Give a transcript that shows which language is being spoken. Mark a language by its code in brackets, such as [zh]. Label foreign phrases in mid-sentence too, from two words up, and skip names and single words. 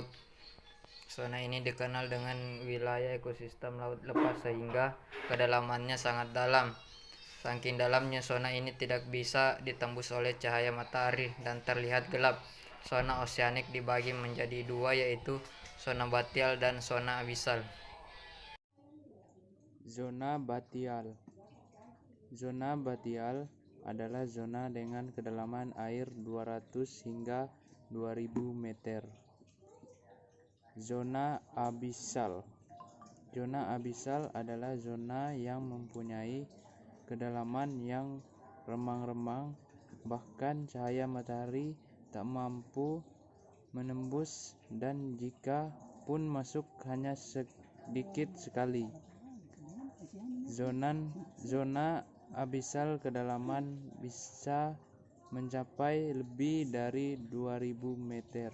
[id] Zona ini dikenal dengan wilayah ekosistem laut lepas sehingga kedalamannya sangat dalam. Saking dalamnya zona ini tidak bisa ditembus oleh cahaya matahari dan terlihat gelap. Zona oseanik dibagi menjadi 2, yaitu zona batial dan zona abisal. Zona batial. Zona batial adalah zona dengan kedalaman air 200 hingga 2000 meter. Zona abisal. Zona abisal adalah zona yang mempunyai kedalaman yang remang-remang, bahkan cahaya matahari tak mampu menembus, dan jika pun masuk hanya sedikit sekali. Zona abisal kedalaman bisa mencapai lebih dari 2000 meter.